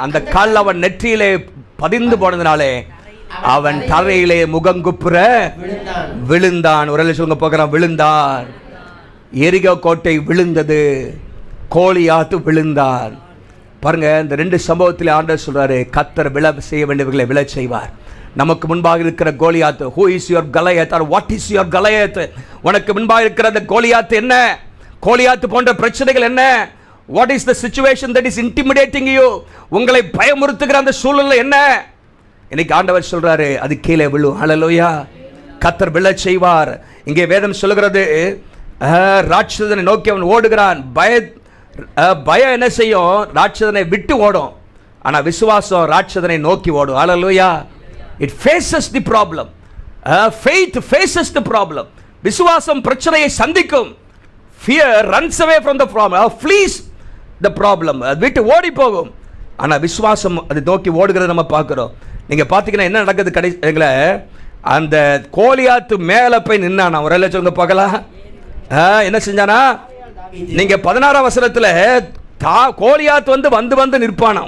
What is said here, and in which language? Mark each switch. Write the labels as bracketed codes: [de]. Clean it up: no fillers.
[ta] அந்த கல் அவன் நெற்றியிலே பதிந்து போனதுனாலே அவன் தரையிலே முகங்குப்புற விழுந்தான். ஒரு சொல்லுங்க போகிறான், விழுந்தான். எரிகோ கோட்டை விழுந்தது, கோலியாத்து விழுந்தான். பாருங்க, இந்த ரெண்டு சம்பவத்தில் ஆண்டவர் சொல்றாரு, கர்த்தர் விழ செய்ய வேண்டியவர்களை விழ செய்வார். நமக்கு முன்பாக இருக்கிற Goliath, [en] who is your Goliath or what is your Goliath? [ta] உனக்கு முன்பாக இருக்கிற அந்த கோலியாத் என்ன? கோலியாத் போன்ற பிரச்சனைகள் என்ன? [en] what is the situation that is intimidating you? [ta] உங்களை பயமுறுத்துகிற அந்த சூழ்நிலை என்ன? இன்னைக்கு ஆண்டவர் சொல்றாரு, அது கீழே விழும். ஹல்லேலூயா. கர்த்தர் விழச் செய்வார். இங்கே வேதம் சொல்கிறது, ராட்சதனை நோக்கி அவன் ஓடுகிறான். பயம் என்ன செய்யும்? ராட்சதனை விட்டு ஓடும். ஆனா விசுவாசம் ராட்சதனை நோக்கி ஓடும். ஹல்லேலூயா. [en] it faces the problem. faith faces the problem. [ta] விசுவாசம் பிரச்சனையை சந்திக்கும். [en] fear runs away from the problem, flees the problem. [ta] அது விட்டு ஓடி போகும். ஆனா விசுவாசம் அதை நோக்கி ஓடுகிறத நம்ம பார்க்கிறோம். நீங்க பாத்தீங்கன்னா என்ன நடக்குது? கடைசில அந்த கோலியாத்து மேல போய் நின்னானா. ஒரு எல்லாம் சொல்லுங்க பார்க்கலாம். என்ன செஞ்சானா? நீங்க 16ஆம் வசனத்துல கோலியாத் வந்து நிற்பானா.